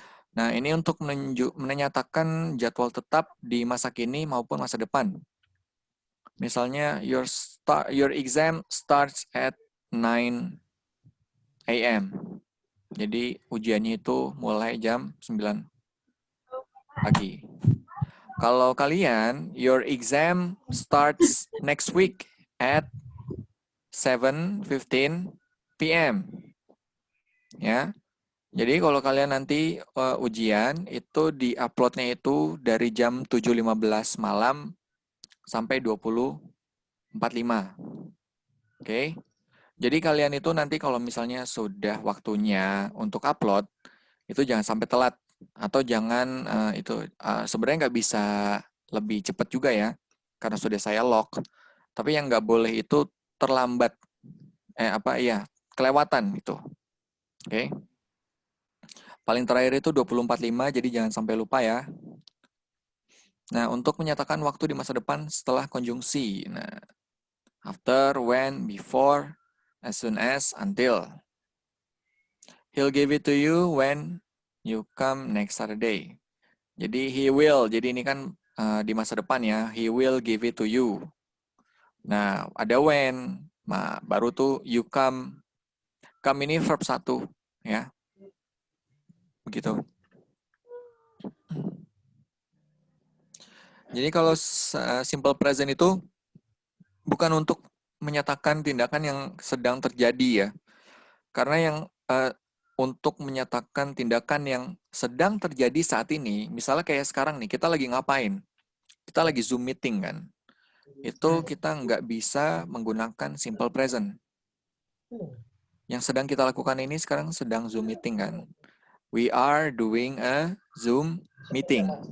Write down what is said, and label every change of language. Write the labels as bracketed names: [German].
[Indonesian] Nah, ini untuk menyatakan jadwal tetap di masa kini maupun masa depan. [English] Misalnya your exam starts at 9 a.m. [Indonesian] Jadi ujiannya itu mulai jam 9 pagi. Kalau kalian, [English] your exam starts next week at 7:15 p.m. [Indonesian] Ya. Jadi kalau kalian nanti ujian itu di-uploadnya itu dari jam 7.15 malam sampai 20.45. Oke. Jadi kalian itu nanti kalau misalnya sudah waktunya untuk upload, itu jangan sampai telat. Atau jangan sebenarnya nggak bisa lebih cepat juga ya, karena sudah saya lock. Tapi yang nggak boleh itu terlambat, kelewatan gitu. Oke. Paling terakhir itu 20.45, jadi jangan sampai lupa ya. Nah, untuk menyatakan waktu di masa depan setelah konjungsi. [English] Nah, after, when, before, as soon as, until. He'll give it to you when you come next Saturday. [Indonesian] Jadi he will, jadi ini kan di masa depan ya, [English] he will give it to you. [Indonesian] Nah, ada when, nah, baru tuh [English] you come. [Indonesian] Come ini verb 1 ya. Begitu. Jadi kalau simple present itu bukan untuk menyatakan tindakan yang sedang terjadi ya. Karena yang untuk menyatakan tindakan yang sedang terjadi saat ini, misalnya kayak sekarang nih, kita lagi ngapain? Kita lagi Zoom meeting kan. Itu kita nggak bisa menggunakan simple present. Yang sedang kita lakukan ini sekarang sedang Zoom meeting kan. [English] We are doing a Zoom meeting.